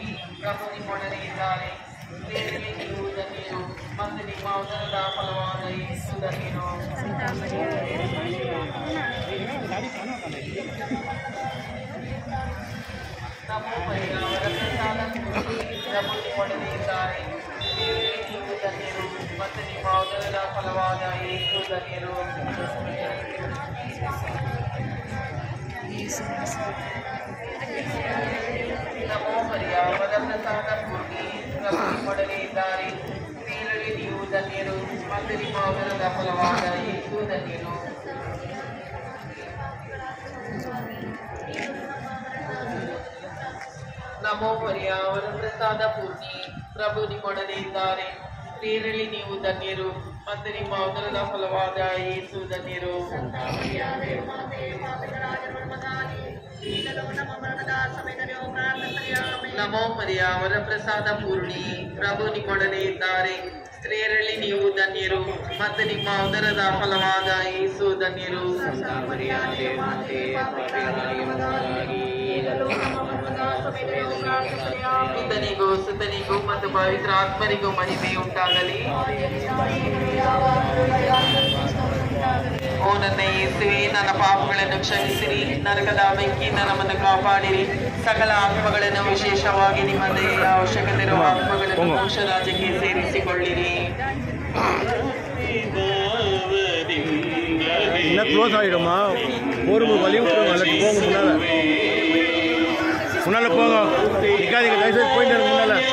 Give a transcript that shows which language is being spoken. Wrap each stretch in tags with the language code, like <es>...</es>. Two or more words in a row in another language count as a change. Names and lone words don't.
<kn>ಪ್ರಭು ನಿಮ್ಮೊಡನೆ ಇದ್ದಾರೆ ಸ್ತ್ರೀಯರಲ್ಲಿ ನೀವು ಧನ್ಯರು ಮತ್ತು ನಿಮ್ಮ ಉದರದ ಫಲವಾದ ಯೇಸು ಧನ್ಯನು. ನಮೋ ಮರಿಯಾ ವರಪ್ರಸಾದ ಪೂರ್ಣಿ ಪ್ರಭು ನಿಮ್ಮೊಡನೆ ಇದ್ದಾರೆ ಸ್ತ್ರೀಯರಲ್ಲಿ ನೀವು ಧನ್ಯರು ಮತ್ತು ನಿಮ್ಮ ಉದರದ ಫಲವಾದ ಯೇಸು ಧನ್ಯರು. ನಮೋ ಮರಿಯಾ ವರಪ್ರಸಾದ ಪೂರ್ಣಿ ಪ್ರಭು निಮ್ಮೊಡನೆ ಇದ್ದಾರೆ, ಸ್ತ್ರೀಯರಲ್ಲಿ ನೀವು ಧನ್ಯರು ಮತ್ತು ನಿಮ್ಮ ಉದರದ ಫಲವಾದ ಯೇಸು ಧನ್ಯನು. ನಮೋ ಮರಿಯಾ ವರಪ್ರಸಾದ ಪೂರ್ಣಿ ಪ್ರಭು ನಿಮ್ಮೊಡನೆ ಇದ್ದಾರೆ, ಸ್ತ್ರೀಯರಲ್ಲಿ ನೀವು ಧನ್ಯರು ಮತ್ತು ನಿಮ್ಮ ಉದರದ ಫಲವಾದ ಯೇಸು ಧನ್ಯರು. ನಮೋ ಮರಿಯಾ ವರಪ್ರಸಾದ ಪೂರ್ಣಿ ಪ್ರಭು ನಿಮ್ಮೊಡನೆ ಇದ್ದಾರೆ, ಸ್ತ್ರೀಯರಲ್ಲಿ ನೀವು ಧನ್ಯರು ಮತ್ತು ನಿಮ್ಮ ಉದರದ ಫಲವಾದ ಯೇಸು ಧನ್ಯರು. ಪಿತನಿಗೂ ಸುತನಿಗೂ ಮತ್ತು ಪವಿತ್ರ ಆತ್ಮರಿಗೂ ಮಹಿಮೆ ಉಂಟಾಗಲಿ. ಓ ನನ್ನ ಯೇಸುವೆ, ನನ್ನ ಪಾಪಗಳನ್ನು ಕ್ಷಮಿಸಿರಿ, ನರಕದ ಬೆಂಕಿಯಿಂದ ನಮ್ಮನ್ನು ಕಾಪಾಡಿರಿ, ಸಕಲ ಆತ್ಮಗಳನ್ನು ವಿಶೇಷವಾಗಿ ನಿಮ್ಮ ದಯೆಯ ಅವಶ್ಯಕತೆ ಇರುವ ಆತ್ಮಗಳನ್ನು ಮೋಕ್ಷ ರಾಜ್ಯಕ್ಕೆ ಸೇರಿಸಿಕೊಳ್ಳಿರಿ.</kn> <ta>க்ளோஸ் ஆகிடுமா? ஒரு வழி விட்டுருங்க, போங்க முன்னால போங்க, நிற்காதீங்க, தயவுசெய்து போயிட்டு முன்னால.</ta>